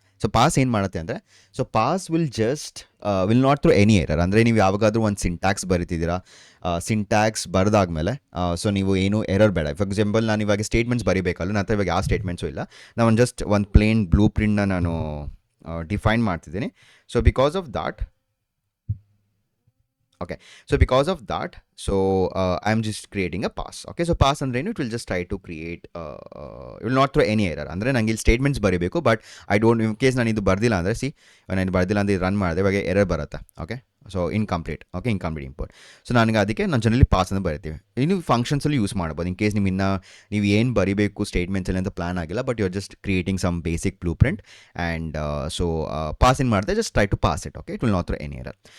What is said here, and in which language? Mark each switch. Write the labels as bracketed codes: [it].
[kn] So pass ಏನು ಮಾಡುತ್ತೆ ಅಂದರೆ, [en] So pass will not through any error. [kn] ಅಂದರೆ ನೀವು ಯಾವಾಗಾದರೂ ಒಂದು ಸಿಂಟ್ಯಾಕ್ಸ್ ಬರಿತಿದ್ದೀರಾ, ಸಿಂಟ್ಯಾಕ್ಸ್ ಬರೆದಾದ್ಮೇಲೆ ಸೊ ನೀವು ಏನು ಎರರ್ ಬೇಡ. ಫಾರ್ ಎಕ್ಸಾಂಪಲ್ ನಾನು ಇವಾಗ ಸ್ಟೇಟ್ಮೆಂಟ್ಸ್ ಬರೀಬೇಕಲ್ಲ, ನನ್ನ ಹತ್ರ ಇವಾಗ ಯಾವ ಸ್ಟೇಟ್ಮೆಂಟ್ಸು ಇಲ್ಲ, ನಾನು ಜಸ್ಟ್ ಒಂದು ಪ್ಲೇನ್ ಬ್ಲೂ ಪ್ರಿಂಟ್ನ ನಾನು ಡಿಫೈನ್ ಮಾಡ್ತಿದ್ದೀನಿ. [en] So because of that okay, so because of that, so I'm just creating a pass. Okay, so pass [kn] ಅಂದ್ರೆ ಏನು, [en] it will just try to create it will not throw any error. [kn] ಅಂದರೆ ನಂಗೆ ಇಲ್ಲಿ statements ಬರೀಬೇಕು, [en] but I don't, [kn] in case ನಾನು ಇದು ಬರ್ದಿಲ್ಲ ಅಂದರೆ ನಾನು ಬರ್ದಿಲ್ಲ ಅಂದರೆ ರನ್ ಮಾಡಿದೆ ಇವಾಗ ಎರರ್ ಬರುತ್ತೆ. [en] Okay, so incomplete. Okay, incomplete import. [kn] So ನನಗೆ ಅದಕ್ಕೆ ನಾನು ಜನರಲಿ ಪಾಸ್ ಅಂತ ಬರಿತೀವಿ. ಇನ್ನು ಫಂಕ್ಷನ್ಸಲ್ಲಿ ಯೂಸ್ ಮಾಡ್ಬೋದು ಇನ್ ಕೇಸ್ ನೀವು ಏನು ಬರೀಬೇಕು ಸ್ಟೇಟ್ಮೆಂಟ್ಸಲ್ಲಿ ಅಂತ ಪ್ಲಾನ್ ಆಗಿಲ್ಲ, [en] but you are just creating some basic blueprint and so pass [kn] ಏನು ಮಾಡಿದೆ, [en] Just try to pass it. Okay, it will not throw any error.